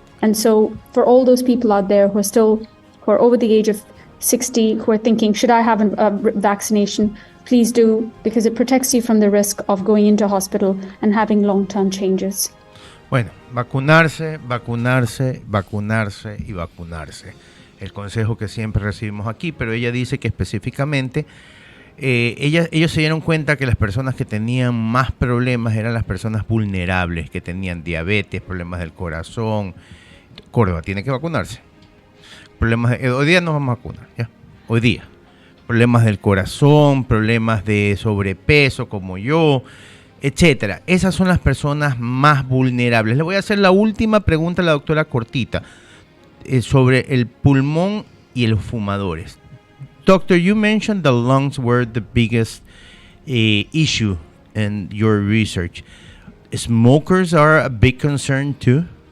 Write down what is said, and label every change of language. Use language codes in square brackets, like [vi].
[en] And so for all those people out there who are over the age of 60, who are thinking, should I have a vaccination? Please do, because it protects you from the risk of going into hospital and having long-term changes. [es] Bueno, vacunarse, vacunarse, vacunarse y vacunarse. El consejo que siempre recibimos aquí, pero ella dice que específicamente ellos se dieron cuenta que las personas que tenían más problemas eran las personas vulnerables, que tenían diabetes, problemas del corazón. Córdoba tiene que vacunarse. Hoy día nos vamos a vacunar, ¿ya? Hoy día. Problemas del corazón, problemas de sobrepeso como yo, etcétera. Esas son las personas más vulnerables. Le voy a hacer la última pregunta a la doctora Cortita sobre el pulmón y los fumadores. [en] Doctor, you mentioned the lungs were the biggest issue in your research. Smokers are a big concern too?